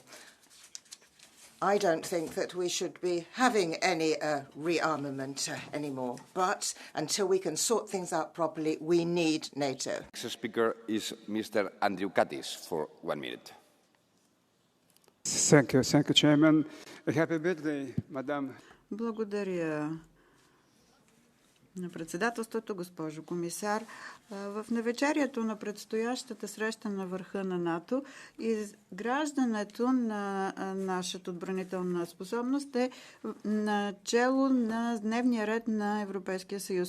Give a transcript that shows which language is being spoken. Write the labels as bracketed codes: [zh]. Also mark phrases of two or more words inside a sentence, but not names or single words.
[en] I don't think that we should be having any rearmament anymore. But until we can sort things out properly, we need NATO. Next speaker is Mr. Andrew Kattis for 1 minute. Thank you, Chairman. Happy birthday, Madam. [bg] Благодаря на председателството, госпожо комисар. В навечерието на предстоящата среща на върха на НАТО, изграждането на нашата отбранителна способност е начело на дневния ред на Европейския съюз.